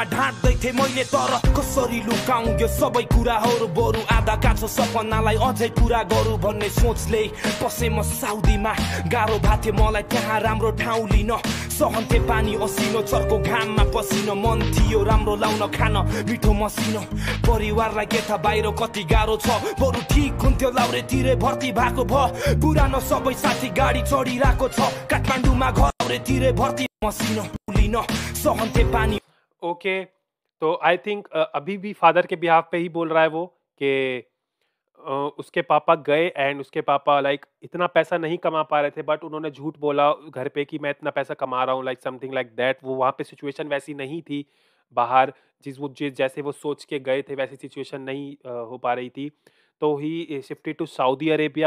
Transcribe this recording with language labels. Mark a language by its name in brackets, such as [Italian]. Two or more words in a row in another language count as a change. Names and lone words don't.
[Nepali] ढाँट्दै थिएँ मैले तर कसरी लुकाउँ यो सबै कुराहरू बरु आधा काँचो सपनालाई अझै पुरा गरौँ भन्ने सोचले पसे म साउदीमा गाह्रो भएको थियो मलाई त्यहाँ राम्रो ठाउँ लिन सहन्थे पानी असिनो चर्को घाममा पसिनो मन थियो राम्रो लाउन खान मिठो मसिनो परिवारलाई के थाहा बाहिर कति गाह्रो छ बरु ठिक हुन्थ्यो लाउरेतिरै भर्ती भएको भ पुरानो सबै साथी गाडी चढिरहेको छ काठमाडौँमा घरतिरै भर्ती मसिनो लिन सहन्थे पानी। [Hindi] ओके तो [English] I think [Hindi] अभी भी फादर के बिहाफ पे ही बोल रहा है वो कि उसके पापा गए एंड उसके पापा लाइक इतना पैसा नहीं कमा पा रहे थे बट उन्होंने झूठ बोला घर पे कि मैं इतना पैसा कमा रहा हूँ [English] like something like that. [Hindi] वो वहाँ पे सिचुएशन वैसी नहीं थी बाहर जैसे वो सोच के गए थे वैसी सिचुएशन नहीं हो पा रही थी तो [English] he shifted to Saudi Arabia.